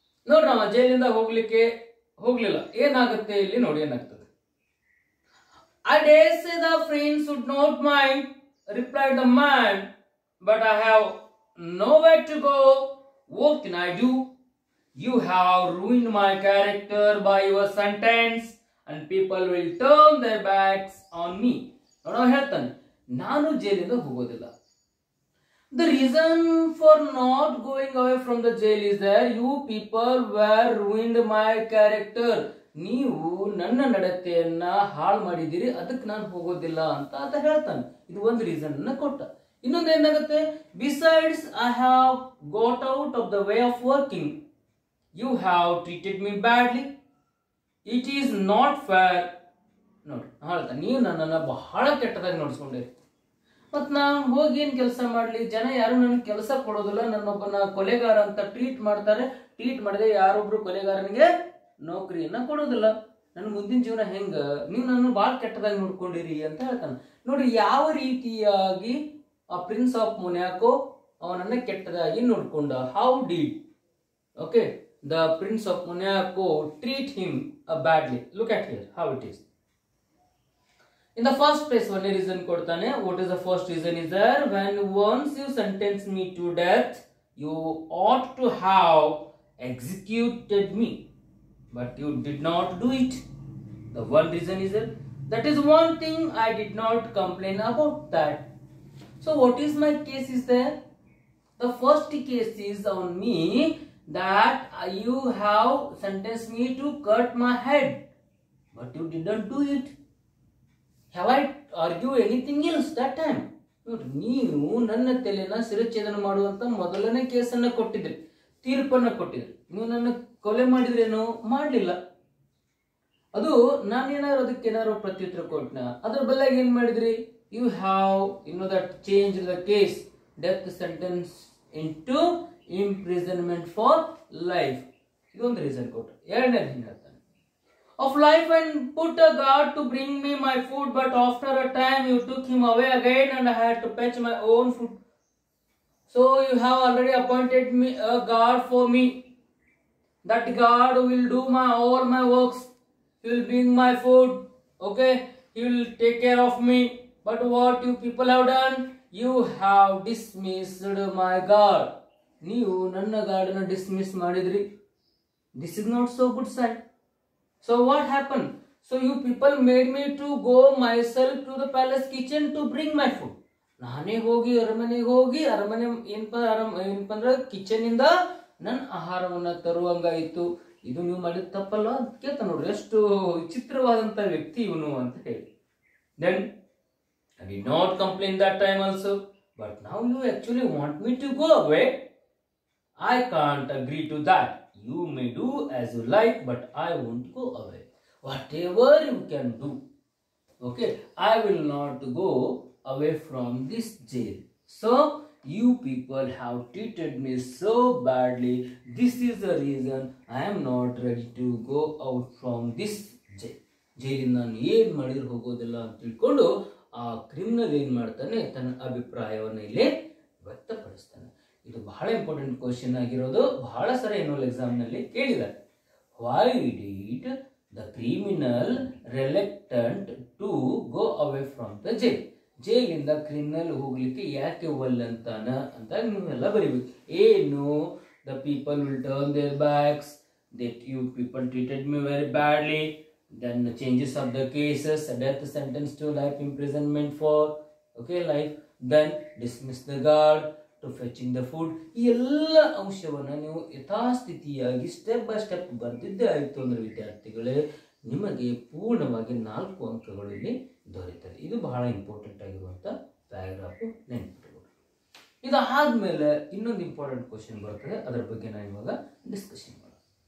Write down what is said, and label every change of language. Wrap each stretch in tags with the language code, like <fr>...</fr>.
<kn>ನೋಡ್ರಿ ಅವ ಜೈಲಿಂದ ಹೋಗ್ಲಿಲ್ಲ ಏನಾಗುತ್ತೆ ಇಲ್ಲಿ ನೋಡಿ ಏನಾಗ್ತದೆ.</kn> <en>I dare say the friends should not mind, replied the man, but I have nowhere to go. What can I do? You have ruined my character by your sentence, and people will turn their backs on me.</en> <kn>ನೋಡೋ ಹೇಳ್ತಾನೆ, ನಾನು ಜೈಲಿಂದ ಹೋಗೋದಿಲ್ಲ.</kn> <en>The reason for not going away from the jail is that you people were ruined my character.</en> <kn>ನೀವು ನನ್ನ ನಡತೆಯನ್ನ ಹಾಳು ಮಾಡಿದಿರಿ, ಅದಕ್ಕೆ ನಾನು ಹೋಗೋದಿಲ್ಲ ಅಂತ ಆತ ಹೇಳ್ತಾನೆ. ಇದು ಒಂದು ರೀಸನ್ ಅನ್ನ ಕೊಟ್ಟ. ಇನ್ನೊಂದು ಏನಾಗುತ್ತೆ,</kn> <en>Besides I have got out of the way of working. You have treated me badly. It is not fair.</en> <kn>ನೋಡಿ ಹೇಳ್ತಾನೆ, ನೀವು ನನ್ನನ್ನು ಬಹಳ ಕೆಟ್ಟದಾಗಿ ನೋಡಿಸ್ಕೊಂಡಿರಿ. ಮತ್ತು ನಾನು ಹೋಗಿ ಏನು ಕೆಲಸ ಮಾಡಲಿ, ಜನ ಯಾರು ನನಗೆ ಕೆಲಸ ಕೊಡೋದಿಲ್ಲ, ನನ್ನೊಬ್ಬನ ಕೊಲೆಗಾರ ಅಂತ ಟ್ರೀಟ್ ಮಾಡ್ತಾರೆ. ಟ್ರೀಟ್ ಮಾಡಿದೆ ಯಾರೊಬ್ರು ಕೊಲೆಗಾರನಿಗೆ ನೌಕರಿಯನ್ನ ಕೊಡೋದಿಲ್ಲ. ನನ್ನ ಮುಂದಿನ ಜೀವನ ಹೆಂಗ, ನೀವು ನನ್ನ ಭಾಳ ಕೆಟ್ಟದಾಗಿ ನೋಡ್ಕೊಂಡಿರಿ ಅಂತ ಹೇಳ್ತಾನೆ. ನೋಡಿ ಯಾವ ರೀತಿಯಾಗಿ ಆ ಪ್ರಿನ್ಸ್ ಆಫ್ ಮೊನ್ಯಾಕೋ ಅವನನ್ನ ಕೆಟ್ಟದಾಗಿ ನೋಡ್ಕೊಂಡ.</kn> <en>How did okay the prince of Monaco treat him badly. Look at here how it is. In the first place, one reason</en> <kn>kodtane.</kn> <en>What is the first reason is there? When once you sentence me to death, you ought to have executed me, but you did not do it. The one reason is that is one thing I did not complain about that. So what is my case is there? The first case is on me that you have sentenced me to cut my head, but you didn't do it. Have I argued anything else that time?</en> <kn>ನೋಡ್ರಿ, ನೀವು ನನ್ನ ತಲೆನ ಶಿರಚ್ಛೇದನ ಮಾಡುವಂತ ಮೊದಲನೇ ಕೇಸನ್ನ ಕೊಟ್ಟಿದ್ರಿ, ತೀರ್ಪನ್ನ ಕೊಟ್ಟಿದ್ರಿ. ನೀವು ನನ್ನ ಕೊಲೆ ಮಾಡಿದ್ರೇನೋ ಮಾಡಲಿಲ್ಲ. ಅದು ನಾನೇನಾದ್ರು ಅದಕ್ಕೆ ಏನಾದ್ರು ಪ್ರತ್ಯುತ್ತರ ಕೊಟ್ಟನ, ಅದ್ರ ಬದಲಾಗಿ ಏನ್ ಮಾಡಿದ್ರಿ,</kn> <en>You have that change the case, death sentence into imprisonment for life.</en> <kn>ಇದೊಂದು ರೀಸನ್ ಕೊಟ್ರು. ಎರಡನೇ ಹಿಂಗೆ</kn> <en>of life, and put a guard to bring me my food, but after a time you took him away again and I had to fetch my own food. So you have already appointed me a guard for me. That guard will do all my works. He will bring my food, okay, he will take care of me. But what you people have done, you have dismissed my guard.</en> <kn>ನೀವು ನನ್ನ ಗಾರ್ಡನ್ನ dismiss ಮಾಡಿದ್ರಿ.</kn> <en>This is not so good sign. So what happened? So you people made me to go myself to the palace kitchen to bring my food.</en> <kn>ನಾನೇ ಹೋಗಿ ಅರಮನೆ ಏನಪ್ಪ ಅಂದ್ರೆ kitchen ಇಂದ ನನ್ನ ಆಹಾರವನ್ನ ತರುವಂಗಾಯಿತು. ಇದು ನೀವು ಮಾಡಿದ ತಪ್ಪಲ್ಲ ಅಂತ ಕೇಳ್ತಾ ನೋಡ್ರಿ, ಎಷ್ಟು ವಿಚಿತ್ರವಾದಂತ ವ್ಯಕ್ತಿ ಇವನು ಅಂತ ಹೇಳಿ.</kn> <en>Then I did not complain that time also, but now you actually want me to go away. I can't agree to that. You may do as you like, but I won't go away. Whatever you can do, okay, I will not go away from this jail. So you people have treated me so badly. This is the reason I am not ready to go out from this jail.</en> <kn>ಜೈಲಿನ ನಾನು ಏನು ಮಾಡಿದ್ರು ಹೋಗೋದಿಲ್ಲ ಅಂತ ತಿಳ್ಕೊಂಡು ಆ criminal ಏನು ಮಾಡ್ತಾನೆ, ತನ್ನ ಅಭಿಪ್ರಾಯವನ್ನು ಇಲ್ಲಿ ವ್ಯಕ್ತಪಡಿಸ್ತಾನೆ. ಇದು ಬಹಳ ಇಂಪಾರ್ಟೆಂಟ್ ಕ್ವಶನ್ ಆಗಿರೋದು. ಬಹಳ ಸರಿ ಎನ್ಯುವಲ್ ಎಕ್ಸಾಮ್ ನಲ್ಲಿ ಕೇಳಿದ್ದಾರೆ.</kn> <en>Why did the criminal reluctant to go away from the jail.</en> <kn>ಜೈಲಿಂದ ಕ್ರಿಮಿನಲ್ ಹೋಗ್ಲಿಕ್ಕೆ ಯಾಕೆ ಒಲ್ಲಂತಾನ ಅಂತ ನೀವೆಲ್ಲ ಬರೀಬೇಕು. ಏನು</kn> <en>The people will turn their backs that you people treated me very badly. Then the changes of the cases, a death sentence to life imprisonment for life. Then dismiss the guard to fetching the food.</en> <kn>ಈ ಎಲ್ಲ ಅಂಶವನ್ನು ನೀವು ಯಥಾಸ್ಥಿತಿಯಾಗಿ step by step ಬರ್ತಿದ್ದೇ ಆಯಿತು ಅಂದ್ರೆ ವಿದ್ಯಾರ್ಥಿಗಳೇ ನಿಮಗೆ ಪೂರ್ಣವಾಗಿ 4 ಅಂಕಗಳು ಇಲ್ಲಿ ದೊರೆಯುತ್ತದೆ. ಇದು ಬಹಳ ಇಂಪಾರ್ಟೆಂಟ್ ಆಗಿರುವಂತ ಪ್ಯಾರಾಗ್ರಾಫ್ ನೆನಪಿಟ್ಟುಕೊಳ್ಳಿ. ಇದಾದ್ಮೇಲೆ ಇನ್ನೊಂದು ಇಂಪಾರ್ಟೆಂಟ್ ಕ್ವಶನ್ ಬರ್ತದೆ, ಅದರ ಬಗ್ಗೆ ನಾನು ಇವಾಗ ಡಿಸ್ಕಷನ್ ಮಾಡೋಣ.</kn>